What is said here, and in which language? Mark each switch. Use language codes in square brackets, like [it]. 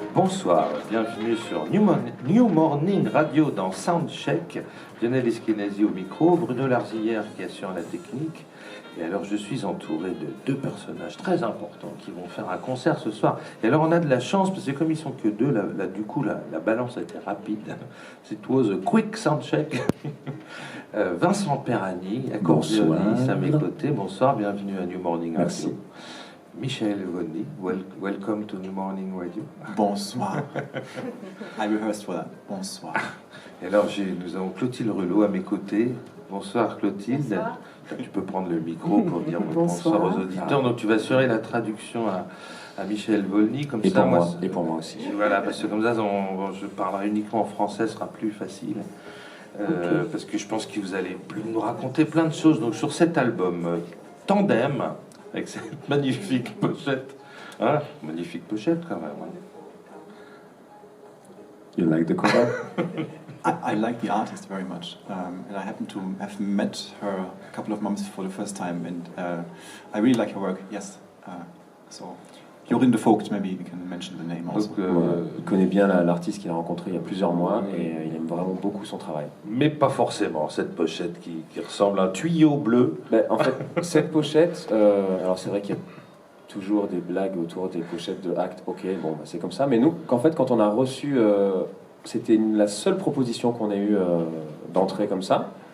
[fr] Bonsoir, bienvenue sur New Morning Radio dans Soundcheck. Lionel Eskenazi au micro, Bruno Larzillière qui assure la technique. Et alors je suis entouré de deux personnages très importants qui vont faire un concert ce soir. Et alors on a de la chance parce que comme ils sont que deux, là du coup la balance a été rapide. [en] It was a quick soundcheck. [fr] Vincent Perani, accordéoniste à mes côtés. Bonsoir, bienvenue à New Morning Radio. Merci. [en] Michael Evoni, welcome to New Morning Radio. [fr] Bonsoir. [en] I rehearsed for that. Bonsoir. [fr] Et alors nous avons Clotilde Rulot à mes côtés. Bonsoir Clotilde. Bonsoir. Tu peux prendre le micro pour dire bonsoir aux auditeurs. Donc tu vas assurer la traduction à Michel Volny. Comme et ça, pour moi aussi. Voilà, parce que comme ça, je parlerai uniquement en français, ce sera plus facile. Okay. Parce que je pense que vous allez nous raconter plein de choses. Donc sur cet album, Tandem, avec cette magnifique pochette. Hein, magnifique pochette quand même. [en] You like the cover? I like the artist very much, and I happen to have met her a couple of months for the first time, and I really like her work. Yes, so Jorinde de Vogt, maybe you can mention the name also. [fr] Il connaît bien l'artiste qu'il a rencontré il y a plusieurs mois, et il aime vraiment beaucoup son travail. Mais pas forcément cette pochette qui ressemble à un tuyau bleu. En fait, cette pochette, alors c'est vrai qu'il y a toujours des blagues autour des pochettes de Act. Ok, bon, c'est comme ça. Mais nous, quand on a reçu, c'était la seule proposition qu'on ait eue d'entrer comme ça.